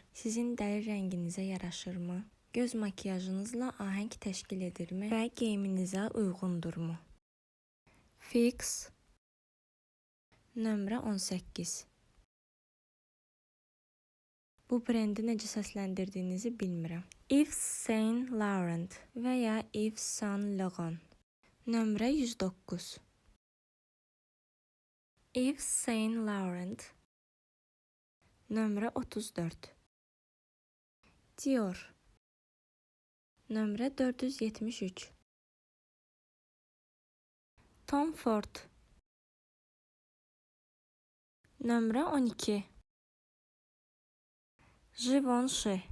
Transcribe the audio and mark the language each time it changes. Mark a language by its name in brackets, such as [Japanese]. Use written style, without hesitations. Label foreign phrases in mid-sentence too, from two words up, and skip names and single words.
[Azerbaijani] Sizin dəri rənginizə yaraşırmı? Göz makiyajınızla ahəng təşkil edirmi? Və geyiminizə uyğundurmu? Fix nömrə 18 Bu brendi necə səsləndirdiyinizi bilmirəm. Yves Saint Laurent və ya Yves Saint Laurent nömrə 109 Yves Saint Laurent nömrə 34 Dior nömrə 473 Tom Ford nömrə 12 Givenchy